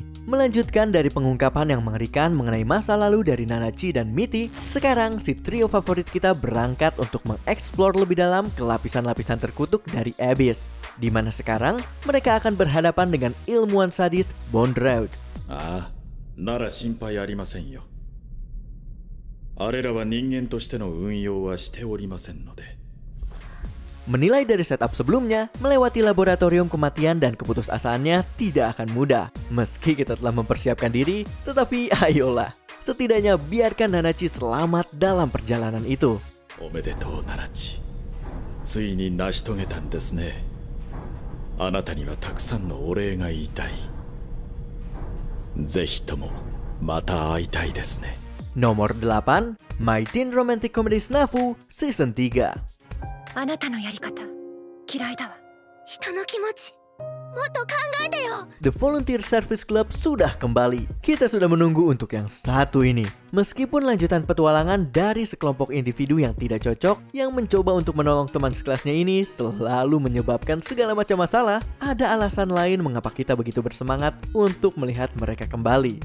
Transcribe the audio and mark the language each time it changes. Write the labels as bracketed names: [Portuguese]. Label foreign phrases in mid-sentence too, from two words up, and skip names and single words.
[Indonesian] Melanjutkan dari pengungkapan yang mengerikan mengenai masa lalu dari Nanachi dan Mitty, sekarang si trio favorit kita berangkat untuk mengeksplor lebih dalam ke lapisan-lapisan terkutuk dari Abyss, di mana sekarang mereka akan berhadapan dengan ilmuwan sadis Bondrewd. [Japanese] なら心配ありませんよ。あれらは人間としての運用はしておりませんので。 [Indonesian] Menilai dari setup sebelumnya, melewati laboratorium kematian dan keputusasaannya tidak akan mudah. Meski kita telah mempersiapkan diri, tetapi ayolah, setidaknya biarkan Nanachi selamat dalam perjalanan itu. [Japanese] おめでとうナナチ。ついに成し遂げたんですね。あなたにはたくさんのお礼が言いたい。ぜひともまた会いたいですね。 [Indonesian] Nomor 8, My Teen Romantic Comedy Snafu Season 3. [Japanese] あなたのやり方嫌いだわ。人の気持ちもっと考えてよ。 [Indonesian] The Volunteer Service Club sudah kembali. Kita sudah menunggu untuk yang satu ini. Meskipun lanjutan petualangan dari sekelompok individu yang tidak cocok, yang mencoba untuk menolong teman sekelasnya ini selalu menyebabkan segala macam masalah, ada alasan lain mengapa kita begitu bersemangat untuk melihat mereka kembali.